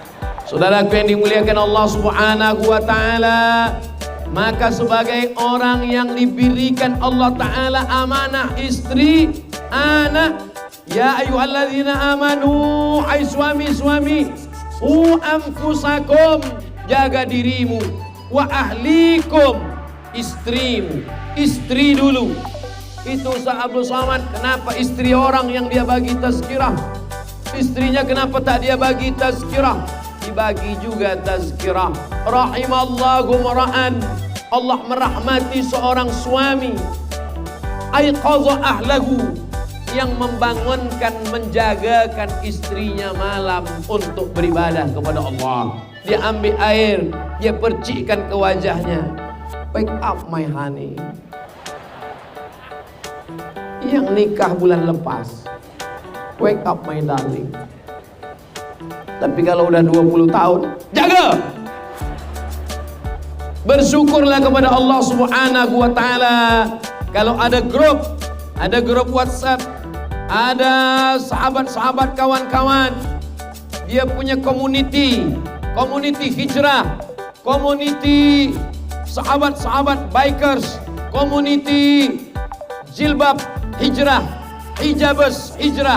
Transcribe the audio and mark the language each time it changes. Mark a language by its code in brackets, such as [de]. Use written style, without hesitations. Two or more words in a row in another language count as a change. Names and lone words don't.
[id] Saudaraku yang dimuliakan Allah [ar] سبحانه وتعالى, [id] Maka sebagai orang yang diberikan Allah Ta'ala amanah istri, anak, [ar] يا أيها الذين آمنوا, [id] hai suami-suami, anfusakum, jaga dirimu, [ar] وأهليكم, [id] istrimu, istri dulu. Itu Ustaz Abdul Somad, kenapa istri orang yang dia bagi tazkirah, istrinya kenapa tak dia bagi tazkirah? Dibagi juga tazkirah. [ar] رحم الله امرأ, [id] Allah merahmati seorang suami, [ar] أيقظ أهله, [id] yang membangunkan, menjagakan istrinya malam untuk beribadah kepada Allah. Dia ambil air, dia percikkan ke wajahnya. [en] Wake up my honey. [id] Yang nikah bulan lepas, [en] wake up my darling. [id] Tapi kalau udah 20 tahun, jaga. Bersyukurlah kepada Allah [ar] سبحانه وتعالى. [id] Kalau ada grup WhatsApp, ada sahabat-sahabat, kawan-kawan, dia punya community hijrah, community sahabat-sahabat bikers, community jilbab hijrah, hijabers hijrah.